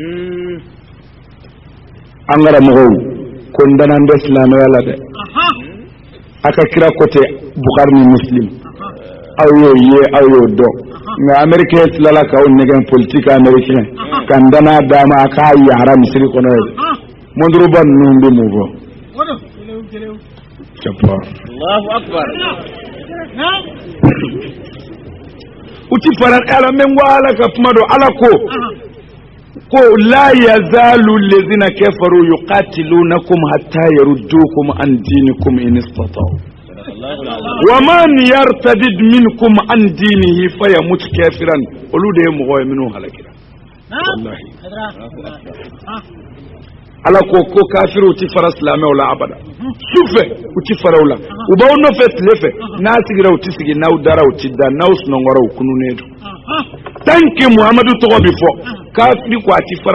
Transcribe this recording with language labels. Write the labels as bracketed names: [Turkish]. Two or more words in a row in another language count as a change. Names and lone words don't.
[Bambara] an karamɔgɔw ko n danna n tɛ silamɛya la dɛ a ka kira ko tɛ Bukhari ni Muslim aw y'o ye aw y'o dɔn nka américain tilala k'aw nɛgɛn [French] politique américain [Bambara] ka n danna d'a ma a k'a yahara misiri kɔnɔ ye monduruba ninnu bɛ mun fɔ [Arabic] الله أكبر [Bambara] u ti fara ala mɛ n ko ala ka kuma don ala ko [Arabic] لا يزال الذين كفروا يقاتلونكم حتى يردوكم عن دينكم إن استطاعوا ومن يرتدد منكم عن دينه فيمت كافرا [Bambara] olu de ye mɔgɔ ye minnu halakira wallahi ala ko kafiru ti fara silamɛw la abada sufɛ u ti fara u la u b'aw nɔfɛ tile fɛ n'a sigira u ti sigi n'aw dara u ti da n'aw sunɔgɔra u kununnen don [French] tant que [Bambara] Muhamadu tɔgɔ bi fɔ kafiri ko a ti fara